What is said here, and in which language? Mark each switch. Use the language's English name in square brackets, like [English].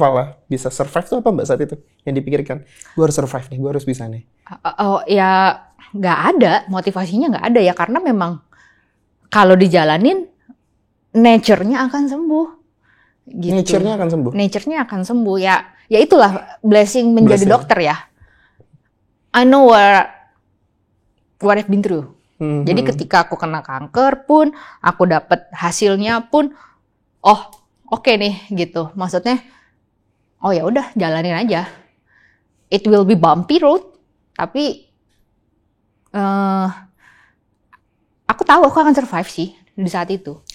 [Indonesian] Fala bisa survive tuh apa Mbak saat itu? Yang dipikirkan, gue harus survive nih, gue harus bisa nih. Ya nggak ada, motivasinya nggak ada ya. Karena memang kalau dijalanin, nature-nya akan sembuh. Gitu. Nature-nya akan sembuh? Nature-nya akan sembuh. Ya itulah blessing menjadi dokter ya. [English] I know what I've been through. [Indonesian] Jadi ketika aku kena kanker pun, aku dapat hasilnya pun, oke nih gitu. Maksudnya, ya udah jalanin aja. [English] It will be bumpy road, [Indonesian] tapi aku tahu aku akan survive sih di saat itu.